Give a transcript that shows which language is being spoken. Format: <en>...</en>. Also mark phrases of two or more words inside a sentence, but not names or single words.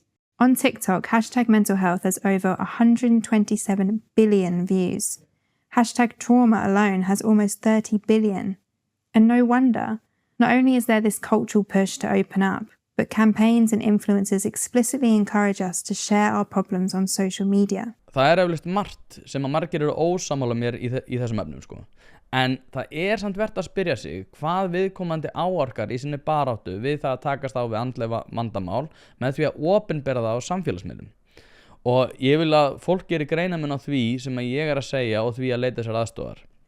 <en>On TikTok, #mentalhealth has over 127 billion views. #trauma alone has almost 30 billion. And no wonder, not only is there this cultural push to open up, but campaigns and influencers explicitly encourage us to share our problems on social media.</en> <is>Það eflaust margt sem að margir eru ósammála mér í þessum efnum En það samt verðt að spyrja sig hvað viðkomandi áorkar í sinni baráttu við það að takast á við andlega vandamál með því að opinbera það á samfélagsmiðlum. Og ég vil að fólk geri greinarmun á því sem að ég að segja og því að leita sér aðstoðar.</is>